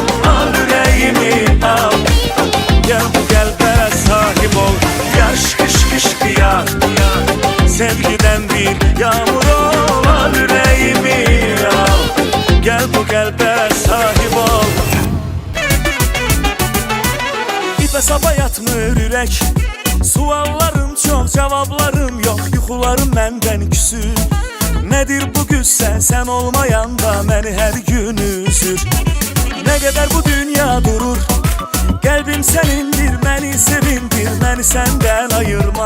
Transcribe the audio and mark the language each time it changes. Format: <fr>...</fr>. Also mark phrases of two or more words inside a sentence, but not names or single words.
<tr>Al yüreğimi al. Gel bu kalbe sahip ol. Yaş kış kış kıyar, sevgiden bir yağmur ol. Al yüreğimi al. Gel bu kalbe sahip ol.</tr> <az>İpe sapa yatmır ürək. Suallarım çox, cavablarım yox. Yuxularım məndən küsür. Nədir bu qüssə, sən olmayanda məni hər gün üzür. Nə qədər bu dünya durur, qəlbim sənindir, məni sevindir, məni səndən ayırma.</az>